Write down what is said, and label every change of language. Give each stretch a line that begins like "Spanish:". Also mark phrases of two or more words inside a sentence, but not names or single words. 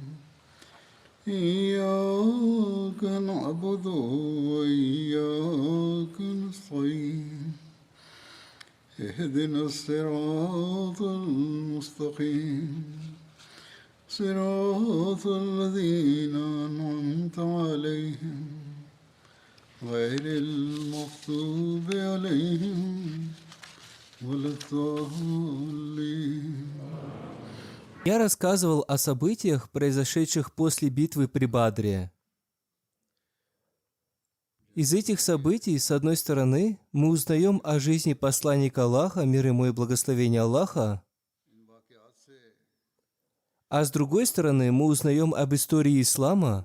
Arabic: إياك نعبد وإياك نستعين اهدنا الصراط المستقيم صراط الذين أنعمت عليهم غير المغضوب عليهم ولا الضالين.
Russian: Я рассказывал о событиях, произошедших после битвы при Бадре. Из этих событий, с одной стороны, мы узнаем о жизни посланника Аллаха, мир ему и благословение Аллаха, а с другой стороны, мы узнаем об истории ислама.